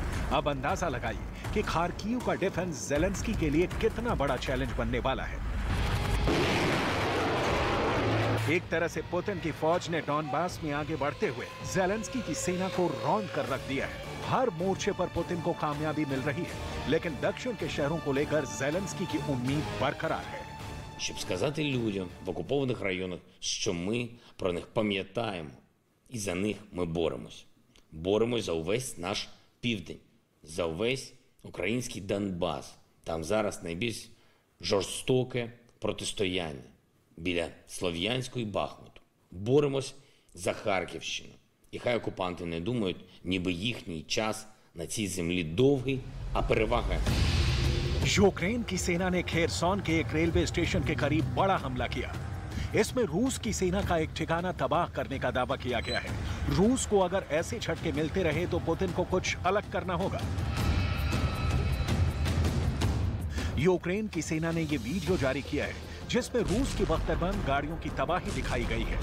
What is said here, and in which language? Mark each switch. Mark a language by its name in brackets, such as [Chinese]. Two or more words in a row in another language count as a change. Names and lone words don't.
[Hindi] अब अंदाजा लगाइए कि खार्किव का डिफेंस ज़ेलेंस्की के लिए कितना बड़ा चैलेंज बनने वाला है। एक तरह से पुतिन की फौज ने डॉनबास में आगे बढ़ते हुए ज़ेलेंस्की की सेना को रौंद कर रख दिया है। हर मोर्चे पर पुतिन को कामयाबी मिल रही है, लेकिन दक्षिण के शहरों को लेकर ज़ेलेंस्की की उम्मीद बरकरार है। [Ukrainian] Щоб сказати людям в окупованих районах, що ми про них пам'ятаємо і за них ми боремось. Боремось за увесь наш південь, за увесь український Донбас. Там зараз найбільш жорстоке протистояння біля Слов'янську і Бахмуту. Боремось за Харківщину. І хай окупанти не думають, ніби їхній час на цій землі довгий, а перевага. [Hindi] यूक्रेन की सेना ने खेरसॉन के एक रेलवे स्टेशन के करीब बड़ा हमला किया। इसमें रूस की सेना का एक ठिकाना तबाह करने का दावा किया गया है। रूस को अगर ऐसे झटके मिलते रहे तो पुतिन को कुछ अलग करना होगा। यूक्रेन की सेना ने यह वीडियो जारी किया है, जिसमें रूस की बख्तरबंद गाड़ियों की तबाही दिखाई गई है।